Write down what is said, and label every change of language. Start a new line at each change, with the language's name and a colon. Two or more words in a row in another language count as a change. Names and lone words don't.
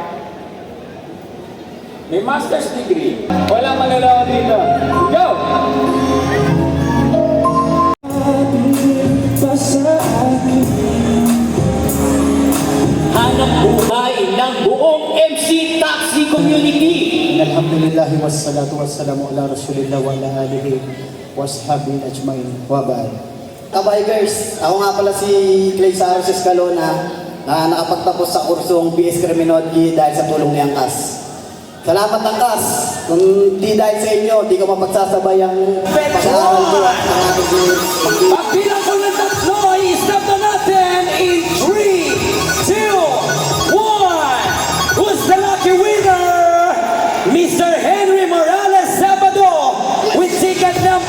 Filipino: May
English: master's degree.
Filipino: Walang manloloko dito. Go! Hanap buhay ng buong MC Taxi Community.
Arabic: الحمد لله والصلاة والسلام على رسول الله وعلى آله وصحبه أجمعين وبعد.
Filipino: Kabikers, ako nga pala si Clay Saros Escalona na nakapagtapos sa kursong BS Criminology dahil sa tulong ni Angkas. Salamat Angkas! Kung di dahil sa inyo, di ko mapagsasabay ang pag-aaral ko at ang aking Pagbilang ko ng tatlo, i-stop na natin in 3, 2, 1!
English: Who's the lucky winner? Mr. Henry Morales Sabado with ticket number...